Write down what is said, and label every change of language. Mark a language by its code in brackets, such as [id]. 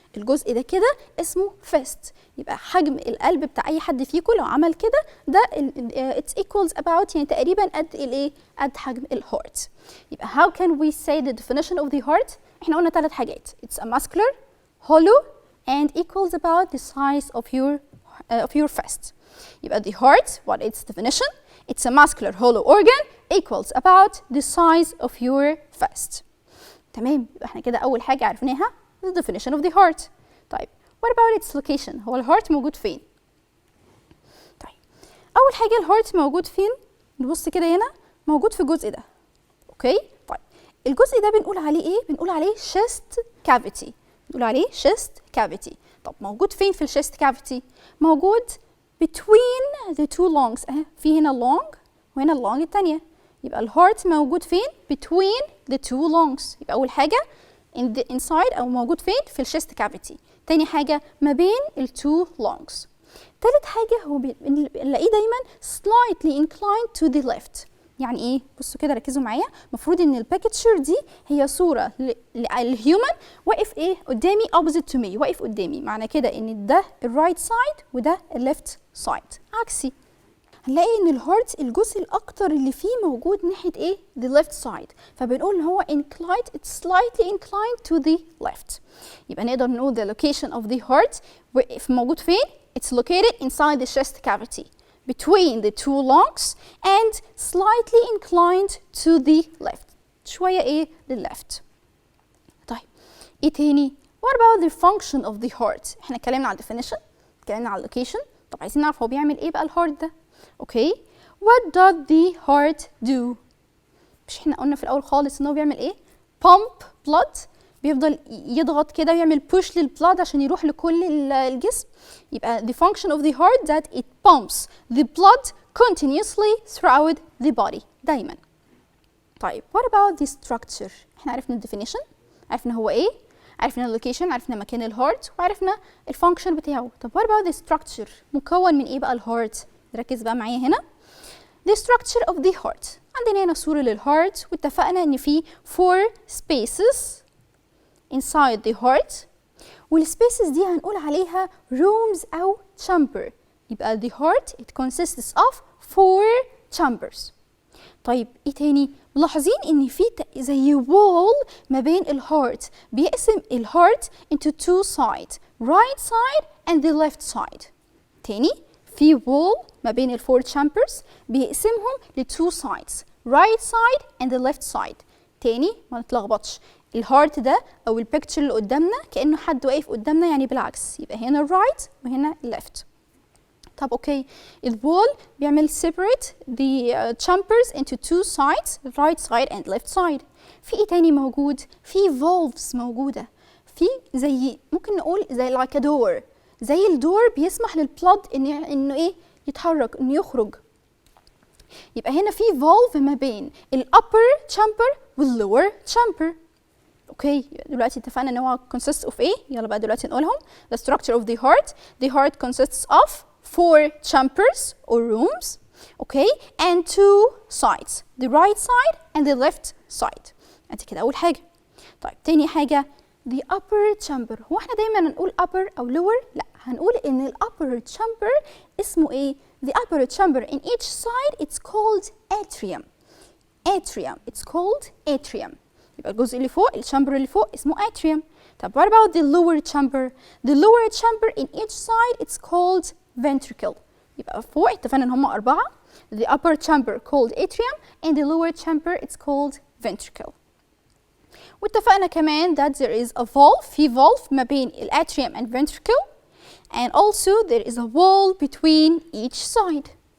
[ar] الجزء ده كده اسمه fist. يبقى حجم القلب بتاع أي حد فيكم لو عمل كده ده [en] it equals about [ar] يعني تقريبا قد الإيه؟ قد حجم الهارت. [en] يبقى how can we say the definition of the heart؟ [ar] إحنا قلنا 3 حاجات. [en] It's a muscular, hollow and equals about the size of your fist. يبقى the heart what its definition? It's a muscular hollow organ equals about the size of your fist. [ar] تمام يبقى احنا كده أول حاجة عرفناها [en] the definition of the heart. [ar] طيب [en] what about its location؟ [ar] هو الهارت موجود فين؟ طيب أول حاجة الهارت موجود فين؟ نبص كده هنا موجود في الجزء ده. أوكي؟ طيب الجزء ده بنقول عليه إيه؟ بنقول عليه chest cavity. بنقول عليه chest cavity. طب موجود فين في الchest cavity؟ موجود [en] between the two lungs. [ar] في هنا lung وهنا اللونج التانية. يبقى الهارت موجود فين؟ [en] between the two lungs. [ar] يبقى أول حاجة [en] in the inside [ar] أو موجود فين؟ في الشيست كافيتي. تاني حاجة ما بين ال two lungs. تالت حاجة هو بنلاقيه دايما [en] slightly inclined to the left. [ar] يعني إيه؟ بصوا كده ركزوا معايا. المفروض إن البيكتشر دي هي صورة للهيومن واقف إيه؟ قدامي [en] opposite to me. [ar] واقف قدامي. معنى كده إن ده الرايت سايد وده الليفت سايد. عكسي. هنلاقي ان الهارت الجزء الاكتر اللي فيه موجود ناحيه ايه؟ the left side، فبنقول ان هو inclined، [en] it's slightly inclined to the left. [ar] يبقى نقدر نقول [en] the location of the heart موجود فين؟ it's located inside the chest cavity between the two lungs and slightly inclined to the left. [ar] شويه ايه؟ لللeft. طيب ايه تاني؟ [en] what about the function of the heart؟ [ar] احنا اتكلمنا على definition، اتكلمنا على location. طب عايزين نعرف هو بيعمل ايه بقى الهارت ده؟ اوكي. [en] what does the heart do؟ [ar] مش احنا قلنا في الاول خالص ان هو بيعمل ايه؟ pump blood، بيفضل يضغط كده ويعمل push للبلاد عشان يروح لكل الجسم. [en] يبقى the function of the heart that it pumps the blood continuously throughout the body [ar] دايما. طيب [en] what about the structure؟ [ar] احنا عرفنا ال definition، عرفنا هو ايه، عرفنا اللوكيشن، عرفنا مكان الهارت، وعرفنا الفانكشن بتاعه. طب [en] what about the structure؟ [ar] مكون من ايه بقى الهارت؟ ركز بقى معايا هنا. [en] the structure of the heart، [ar] عندنا هنا صورة للهارت، واتفقنا ان في [en] 4 spaces inside the heart، [ar] والسبيسز دي هنقول عليها rooms أو chamber. [en] يبقى the heart it consists of 4 chambers. [ar] طيب ايه تاني؟ ملاحظين ان في زي wall ما بين الهارت، بيقسم الهارت [en] into 2 sides، right side and the left side. [ar] تاني في wall ما بين ال 4 chambers بيقسمهم ل 2 sides، [en] right side and the left side. [ar] تاني ما نتلخبطش، الهارت ده او البيكتشر اللي قدامنا كأنه حد واقف قدامنا، يعني بالعكس، يبقى هنا right وهنا left. طب اوكي، الوول بيعمل [en] separate the chambers into 2 sides، right side and left side. [ar] في ايه تاني موجود؟ في valves موجودة، في زي ممكن نقول زي [en] like a door، [ar] زي الدور بيسمح للبلد انه ايه؟ يتحرك، انه يخرج. يبقى هنا في valve ما بين [en] upper chamber lower chamber. [ar] اوكي دلوقتي اتفقنا ان هو consists of ايه؟ يلا بقى دلوقتي نقولهم. [en] The structure of the heart consists of 4 chambers or rooms, okay, and 2 sides, the right side and the left side. [ar] ادي كده اول حاجه. طيب تاني حاجه [en] the upper chamber. [ar] هو احنا دايما نقول [en] upper او lower؟ لا، هنقول ان ال upper chamber اسمه ايه؟ the upper chamber in each side it's called atrium. It's called atrium. [ar] يبقى الجزء اللي فوق، الشامبر اللي فوق اسمه atrium. [en] طب what about the lower chamber؟ the lower chamber in each side it's called ventricle. [ar] يبقى فوق اتفقنا ان هم 4. [en] the upper chamber called atrium and the lower chamber it's called ventricle. [ar] واتفقنا كمان [en] that there is a valve، في valve ما بين atrium and ventricle, and also there is a wall between each side.